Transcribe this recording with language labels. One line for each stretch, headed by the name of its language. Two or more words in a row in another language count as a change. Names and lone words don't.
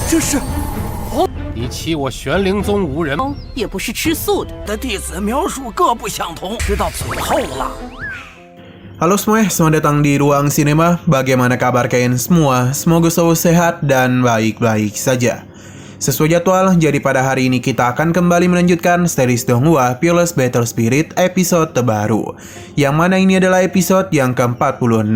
Chinese: 是你欺我玄灵宗无人，也不是吃素的弟子描述各不相同，吃到最后了。
Indonesian: Halo semua, selamat datang di Ruang Sinema. Bagaimana kabar kalian semua? Semoga selalu sehat dan baik-baik saja. Sesuai jadwal, jadi pada hari ini kita akan kembali melanjutkan series Donghua Peerless Battle Spirit episode terbaru, yang mana ini adalah episode yang ke-46.